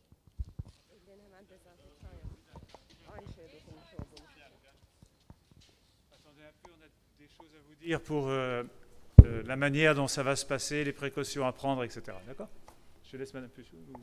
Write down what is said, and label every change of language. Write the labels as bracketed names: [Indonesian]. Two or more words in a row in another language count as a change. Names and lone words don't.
[Turkish] Ellerini hemen dezenfektan yap. Aynı şeye dokunmuş olduğumuz için. [French] Attendez un peu, on a des choses à vous dire pour la manière dont ça va se passer, les précautions à prendre, etc. D'accord? Je laisse Madame Puchou.